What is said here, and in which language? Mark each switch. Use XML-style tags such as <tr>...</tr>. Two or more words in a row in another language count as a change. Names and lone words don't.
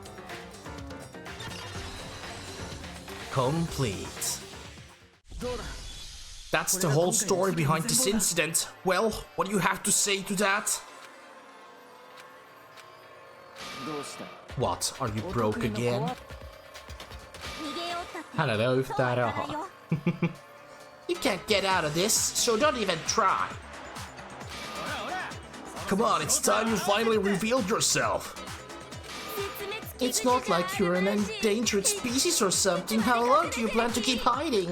<en>Complete. That's the whole story behind this incident. Well, what do you have to say to that? What, are you broke again?</en> <fi>Hänellä ei ole yhtään rahaa.</fi> <en>You can't get out of this, so don't even try. Come on, it's time you finally revealed yourself. It's not like you're an endangered species or something. How long do you plan to keep hiding?</en>